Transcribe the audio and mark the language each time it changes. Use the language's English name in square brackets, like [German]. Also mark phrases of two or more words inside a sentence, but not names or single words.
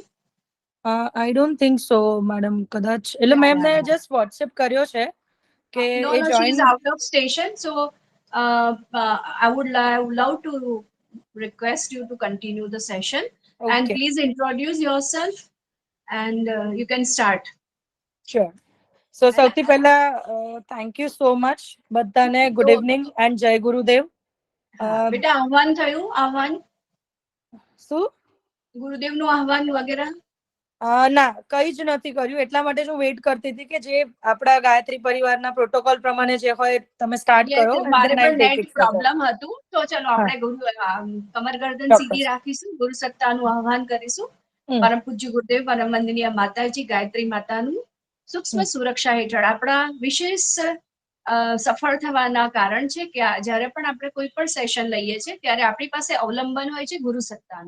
[English] I don't think so, madam. [Gujarati] કદાચ એટલે [English] Yeah, [Gujarati] મેમને [English] yeah, yeah. [Gujarati] just WhatsApp કર્યો છે કે [English] No, [Gujarati] એ [English] no, she join. is out of station. So I would love to request you to continue the session. And Okay, please introduce yourself and you can start. sure. So [Gujarati] સૌથી પહેલા [English] thank you so much [Gujarati] બધાને. [English] Good [Gujarati] તો [English] evening and [Gujarati] જય ગુરુદેવ. બેટા આહવાન થયું? આહવાન શું? ગુરુદેવનું આહવાન વગેરે? ના, કઈ જ નથી કર્યું. એટલા માટે જ હું વેઇટ કરતી હતી કે જે આપણા ગાયત્રી પરિવારના પ્રોટોકોલ પ્રમાણે જે હોય તમે સ્ટાર્ટ [English] Yes, [Gujarati] કરો [English] and [Gujarati] મારે [English] then [Gujarati] પણ [English] I'll take [Gujarati] નેટ [English] it further. [Gujarati] પ્રોબ્લેમ હતું તો ચલો હા, આપણે કમર ગરદન ચોક્કસ. સીધી રાખીશું, ગુરુ સત્તાનું આહવાન કરીશું. હમ, પરમ પૂજ્ય ગુરુદેવ પરમ વંદનીય માતાજી ગાયત્રી માતાનું સૂક્ષ્મ હમ. સુરક્ષા હેઠળ આપણા વિશેષ સફળ થવાના કારણ છે કે જ્યારે પણ આપણે કોઈ પણ સેશન લઈએ છીએ ત્યારે આપણી પાસે અવલંબન હોય છે ગુરુ સત્તાનું.